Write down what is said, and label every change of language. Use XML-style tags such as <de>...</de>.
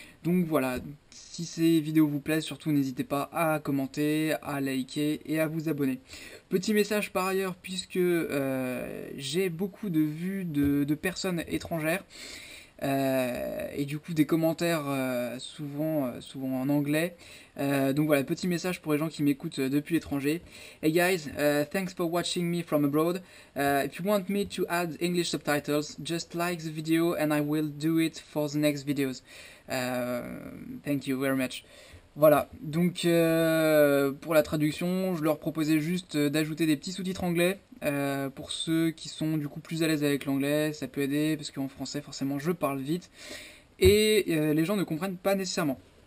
<fr>Donc voilà, si ces vidéos vous plaisent, surtout n'hésitez pas à commenter, à liker et à vous abonner. Petit message par ailleurs, puisque j'ai beaucoup de vues de personnes étrangères, et du coup des commentaires souvent en anglais. Donc voilà, petit message pour les gens qui m'écoutent depuis l'étranger.</fr> <en>Hey guys, thanks for watching me from abroad. If you want me to add English subtitles, just like the video and I will do it for the next videos. Thank you very much.</en> <fr>Voilà, donc pour la traduction, je leur proposais juste d'ajouter des petits sous-titres anglais pour ceux qui sont du coup plus à l'aise avec l'anglais, ça peut aider parce qu'en français forcément je parle vite et les gens ne comprennent pas nécessairement.</fr>